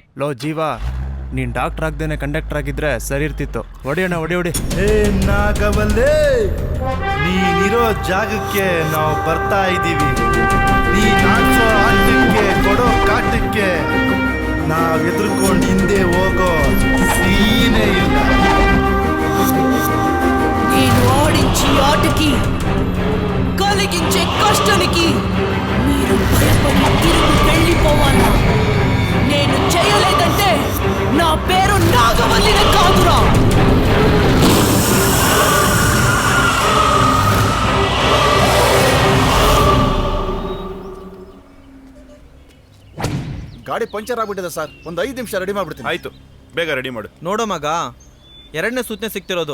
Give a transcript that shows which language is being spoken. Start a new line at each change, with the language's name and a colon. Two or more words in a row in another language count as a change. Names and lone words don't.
Kannada: ಲೋ ಜೀವ, ನೀನ್ ಡಾಕ್ಟರ್ ಆಗ್ದೇನೆ ಕಂಡಕ್ಟರ್ ಆಗಿದ್ರೆ ಸರಿ ಇರ್ತಿತ್ತು. ಹೊಡಿಯೋಣ, ಹೊಡಿ. ಏ ನಾಗವಲ್ಲೇ, ನೀನಿರೋ ಜಾಗಕ್ಕೆ ನಾವು ಬರ್ತಾ ಇದ್ದೀವಿ. ನೀನ್ ಆಡ್ಸೋ ಆಟಕ್ಕೆ, ಕೊಡೋ ಕಾಟಕ್ಕೆ ನಾವ್ ಎದುರ್ಕೊಂಡು ಹಿಂದೆ ಹೋಗೋ ಸೀನೇ ಇಲ್ಲ.
Telugu: నేను ఆడించి ఆటకి కలిగించే కష్టానికి మీరు భయపడి తిరిగి వెళ్ళిపోవాలా? నేను చేయలేదంటే నా పేరు నాగవల్లినే కాదురా.
Kannada: ಗಾಡಿ ಪಂಚರ್ ಆಗ್ಬಿಟ್ಟಿದೆ ಸರ್, ಒಂದು 5 ನಿಮಿಷ ರೆಡಿ ಮಾಡ್ಬಿಡ್ತೀನಿ. ಆಯ್ತು, ಬೇಗ ರೆಡಿ ಮಾಡು. ನೋಡೋ ಮಗ, 2ನೇ ಸೂಚನೆ ಸಿಗ್ತಿರೋದು.